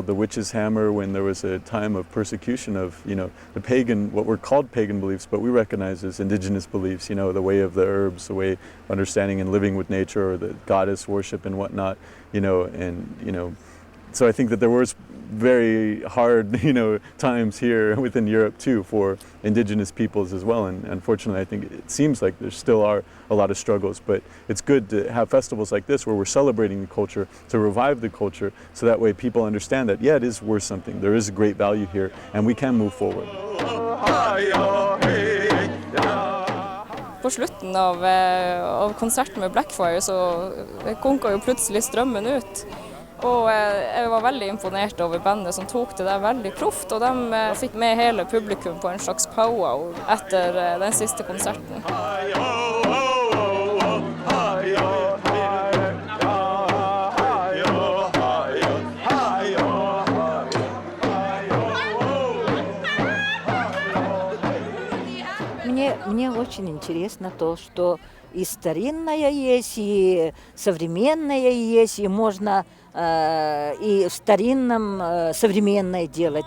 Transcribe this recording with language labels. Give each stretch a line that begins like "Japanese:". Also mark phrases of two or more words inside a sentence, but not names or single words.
English: the witch's hammer, when there was a time of persecution of, the pagan, what were called pagan beliefs, but we recognize as indigenous beliefs, the way of the herbs, the way of understanding and living with nature, or the goddess worship and whatnot, so I think that there was very hard, times here within Europe too for indigenous peoples as well. And unfortunately, I think it seems like there still are a lot of struggles. But it's good to have festivals like this where we're celebrating the culture, to revive the culture, so that way people understand that, yeah, it is worth something. There is a great value here, and we can move forward.
Norwegian: På slutten av konserten med Blackfire så konka jo plutselig strømmen ut. Og jeg var veldig imponert over bandet som tok det der veldig proft, og de fikk med hele publikum på en slags powwow etter den siste konserten.
Russian: Мне очень интересно то, что и старинное есть, и современное есть, и можно и в старинном современное делать.